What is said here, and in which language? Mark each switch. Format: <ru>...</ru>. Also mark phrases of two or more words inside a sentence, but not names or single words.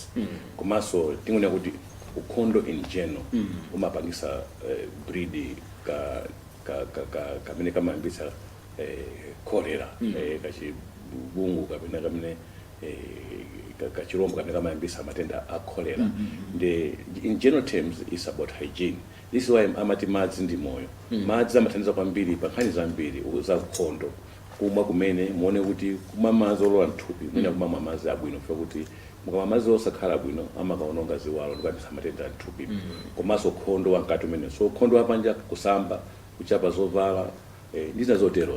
<ny>Komanso tingonena kuti ukhondo</ny> <en>in general</en> <ny>umapangisa breed kamene kamayambisa kolera kachibungu kamene kachirombo kamene kamayambisa matenda a cholera.</ny> <en>In general terms it's about hygiene. This is why</en> <ny>amati madzi ndi moyo. Madzi amathandiza kwambiri pa nkhani zambiri za ukhondo. Kumwa kumene muone kuti kumwa madzi olowa mthupi mwina kumwa madzi abwino kufa kuti mukamwa madzi osakhala bwino amakaononga ziwalo ndikapisa matenda a mthupi. Komanso ukhondo wankati umene. So ukhondo wapanja kusamba kuchapa zovala ndizo zoterozo.</ny>